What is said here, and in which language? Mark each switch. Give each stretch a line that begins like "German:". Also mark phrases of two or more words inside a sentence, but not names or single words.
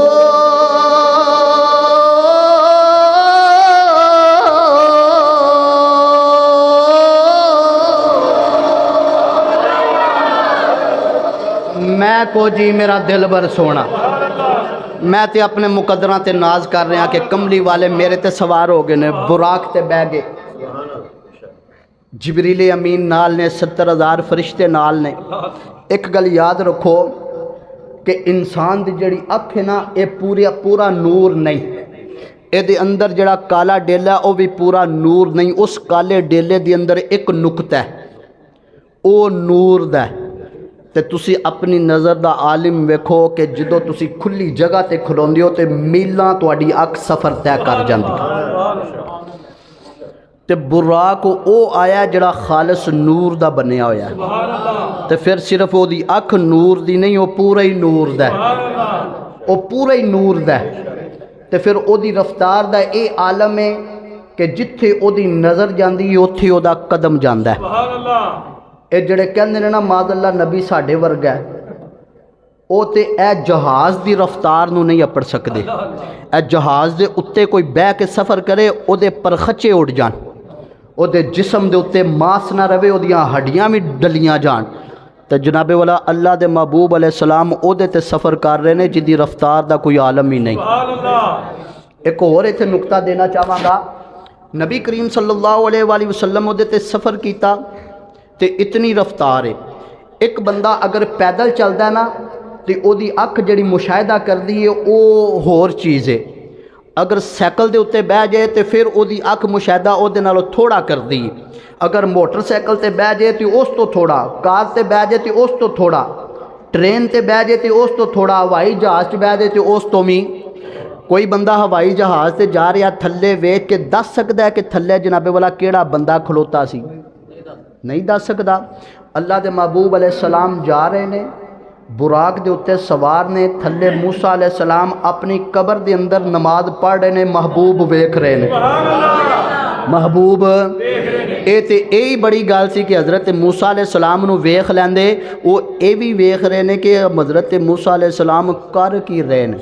Punjabi: میں کو جی میرا دل بر سونا میں تے اپنے مقدراں تے ناز کر رہا کہ کملی والے میرے تے سوار ہو گئے نے براق تے بہ گئے جبریل امین نال نے 70,000 فرشتے نال نے ایک گل یاد رکھو کہ انسان دی جڑی اکھ ہے نا اے پورا نور نہیں اے دے اندر جڑا کالا ڈیلا او بھی پورا نور نہیں اس کالے ڈیلے دے اندر ایک نقطہ ہے او نور دا ہے تے تسی اپنی نظر دا عالم ویکھو کہ جدو تسی کھلی جگہ تے کھلوندے ہو تے میلاں تواڈی اکھ سفر طے کر جاندی تے براق او آیا جڑا خالص نور دا بنیا ہویا ہے تے پھر صرف او دی اکھ نور دی نہیں او پورا ہی نور دا ہے او پورا ہی نور دا ہے تے پھر او دی رفتار دا اے عالم ہے کہ جتھے او دی نظر جاندی اوتھے او دا قدم جاندا ہے اے جڑے کہندے نے نا
Arabic: معاذ اللہ
Punjabi: نبی ساڈے ورگا ہے او تے اے جہاز دی رفتار نو نہیں اپڑ سکدے اے جہاز دے اتے کوئی بہ کے سفر کرے او دے پرخچے اڑ جان او دے جسم دے اتے ماس نہ رہے او دیاں ہڈیاں بھی ڈلیاں جان تے جناب والا اللہ دے محبوب
Arabic: علیہ السلام
Punjabi: او دے تے سفر کر رہے نے جدی رفتار دا کوئی عالم ہی نہیں ایک اور ایتھے نقطہ دینا چاہواں گا نبی کریم
Arabic: صلی اللہ علیہ وآلہ وسلم
Punjabi: او دے تے سفر کیتا تے اتنی رفتار ہے ایک بندہ اگر پیدل چلدا ہے نا تے او دی اکھ جڑی مشاہدہ کردی ہے او ہور چیز ہے اگر سائیکل دے اتے بہ جائے تے پھر او دی اکھ مشاہدہ او دے نالوں تھوڑا کردی ہے اگر موٹر سائیکل تے بہ جائے تے اس تو تھوڑا کار تے بہ جائے تے اس تو تھوڑا ٹرین تے بہ جائے تے اس تو تھوڑا ہوائی جہاز تے بہ جائے تے اس تو بھی کوئی بندہ ہوائی جہاز تے جا رہا تھلے ویکھ کے دس سکدا ہے کہ تھلے جناب والا کیڑا بندہ کھلوتا سی نہیں دس سکدا اللہ دے محبوب
Arabic: علیہ السلام
Punjabi: جا رہے نے براق دے اتے سوار نے تھلے موسیٰ
Arabic: علیہ السلام
Punjabi: اپنی قبر دے اندر نماز پڑھ رہے نے محبوب ویکھ رہے نے محبوب ਇਹ ਤੇ ਇਹੀ ਬੜੀ ਗੱਲ ਸੀ ਕਿ ਹਜ਼ਰਤ ਮੂਸਾ
Arabic: عليه السلام
Punjabi: ਨੂੰ ਵੇਖ ਲੈਂਦੇ, ਉਹ ਇਹ ਵੀ ਵੇਖ ਰਹੇ ਨੇ ਕਿ ਹਜ਼ਰਤ ਮੂਸਾ
Arabic: عليه السلام
Punjabi: ਕਰ ਕੀ ਰਹੇ ਨੇ।